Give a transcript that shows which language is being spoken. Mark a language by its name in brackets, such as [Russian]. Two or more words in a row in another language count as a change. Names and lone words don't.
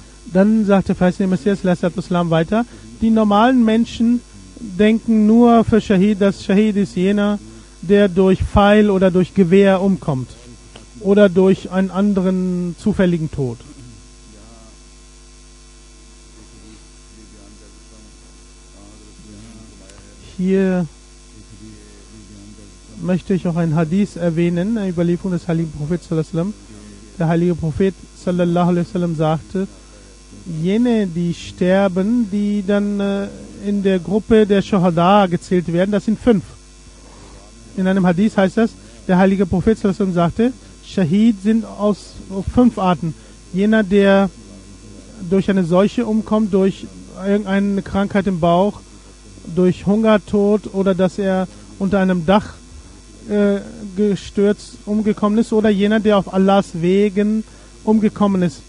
[German] Dann sagt der verheißene Messias Islam weiter, die normalen Menschen denken nur für Shahid, dass Shahid ist jener, der durch Pfeil oder durch Gewehr umkommt oder durch einen anderen zufälligen Tod. Hier möchte ich auch ein Hadith erwähnen, eine Überlieferung des heiligen Propheten [Arabic] صلى الله عليه وسلم. [German] Der heilige Prophet [Arabic] صلى الله عليه وسلم [German] sagte, jene, die sterben, die dann in der Gruppe der Shuhada gezählt werden, das sind 5. In einem Hadith heißt das, der heilige Prophet [Arabic] صلى الله عليه وسلم [German] sagte, Shahid sind aus 5 Arten. Jener, der durch eine Seuche umkommt, durch irgendeine Krankheit im Bauch, durch Hungertod oder dass er unter einem Dach gestürzt umgekommen ist, oder jener, der auf Allahs Wegen umgekommen ist.